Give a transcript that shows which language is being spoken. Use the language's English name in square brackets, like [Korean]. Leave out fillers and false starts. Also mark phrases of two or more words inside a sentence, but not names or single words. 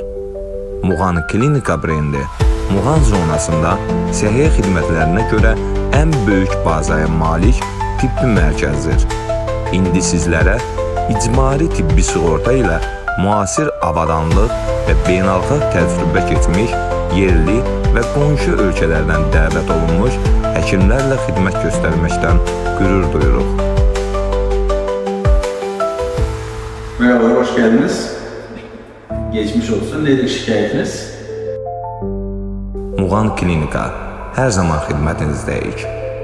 [Azerbaijani] Muğan Klinika brendi Muğan zonasında səhiyyə xidmətlərinə görə ən böyük bazaya malik tibbi mərkəzdir. İndi sizlərə icbari tibbi sığorta ilə müasir avadanlıq və beynəlxalq təcrübə keçmiş yerli və qonşu ölkələrdən dəvət olunmuş həkimlərlə xidmət göstərməkdən qürur duyuruq. [Turkish] Merhaba, hoş geldiniz. Geçmiş olsun. Nedir şikayetiniz? [Azerbaijani] Muğan Klinika hər zaman xidmətinizdəyik.